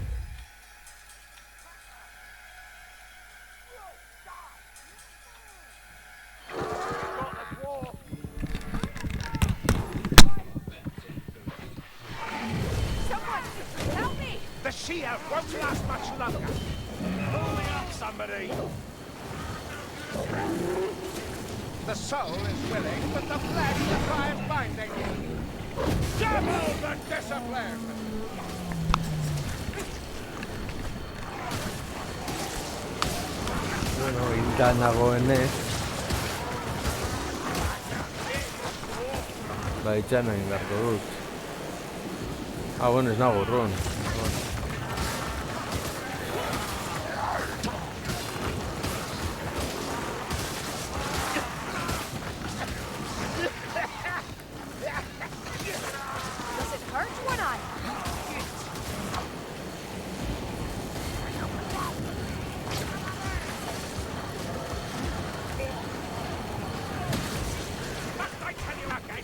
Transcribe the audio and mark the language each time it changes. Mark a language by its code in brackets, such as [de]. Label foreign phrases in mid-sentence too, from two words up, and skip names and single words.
[en] The she-elf won't last much longer. Pull me up, somebody. The soul is willing, but the flesh defies binding. Double the discipline! [eu] Bueno, hilda nagoenez. Itxan egin beharko dut. Bueno, ez nago urrun. [en] Does it hurt when I... Must I tell you again?